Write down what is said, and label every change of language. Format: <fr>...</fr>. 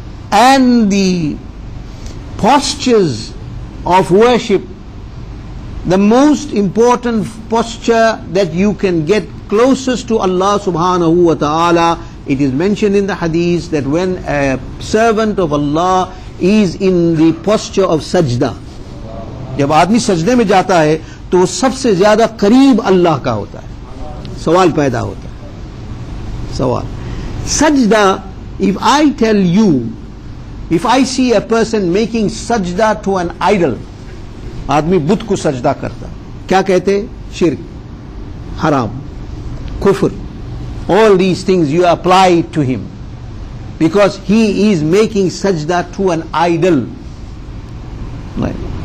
<en>And the postures of worship, the most important posture that you can get closest to Allah subhanahu wa ta'ala, it is mentioned in the Hadith that when a servant of Allah is in the posture of sajda,</en> <hi>जब आदमी सजदे में जाता है तो वो सबसे ज्यादा करीब अल्लाह का होता है. सवाल पैदा होता है, सवाल sajda.</hi> <en>If I tell you, if I see a person making sajda to an idol,</en> <hi>आदमी बुत को सजदा करता, क्या कहते? शिर्क, हराम, कुफ्र.</hi> <en>All these things you apply to him because he is making sajda to an idol. Right.</en>